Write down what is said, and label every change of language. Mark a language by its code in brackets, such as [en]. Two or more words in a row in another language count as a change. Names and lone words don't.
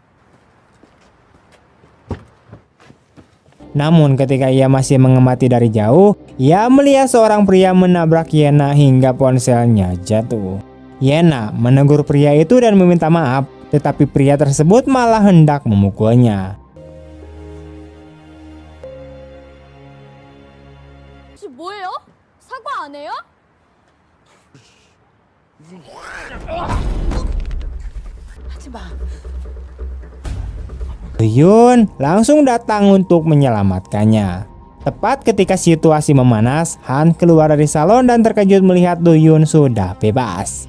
[id] Namun ketika ia masih mengamati dari jauh, ia melihat seorang pria menabrak Yena hingga ponselnya jatuh. Yena menegur pria itu dan meminta maaf, tetapi pria tersebut malah hendak memukulnya. [ko] 혹시 뭐예요? 사과 안 해요? [id] Do-hyun langsung datang untuk menyelamatkannya. Tepat ketika situasi memanas, Han keluar dari salon dan terkejut melihat Do-hyun sudah bebas.